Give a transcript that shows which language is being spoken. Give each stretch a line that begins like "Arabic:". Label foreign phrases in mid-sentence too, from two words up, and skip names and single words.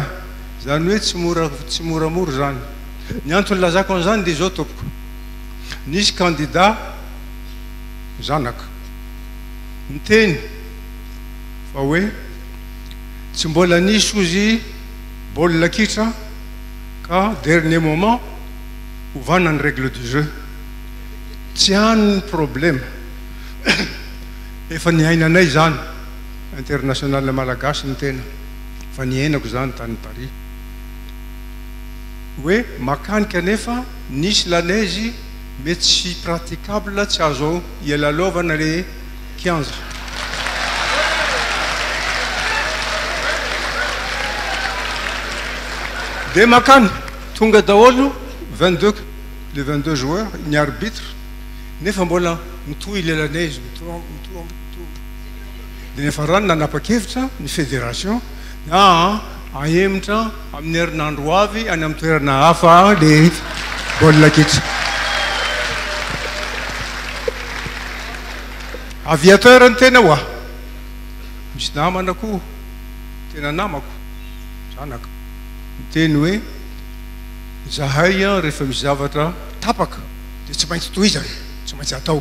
Malagasy: Zany hoe tsy moramora zany. Ny antony lazako an'izany dia zao tompoko. Nisy candidat zanaka niteny fa hoe tsy mbola nisy ozy baolina kitra ka
French: dernier moment
Malagasy: ovana ny
French: règle du jeu.
Malagasy: Tsy any problème efa niainanay zany international malagasy ny tena fa niainako zany tany Paris hoe makanika nefa nisy
French: la neige
Malagasy: mety tsy praticable tsy azo ialalovana le 15. De makany tonga daholo 22
French: les 22 joueurs
Malagasy: ny arbitre nefa mbola mitohy
French: le la neige
Malagasy: mitohy de nefa rano nanapa-kevitra ny fédération ahemitra amin'ny herinandro avy any amin'ny toerana hafa le baolina kitra. Aviateur ny tena hoa misy namanako tena namako zanaka miteny hoe zahay rehefa misy zavatra tapaka dia tsy maintsy tohizana, tsy maintsy atao.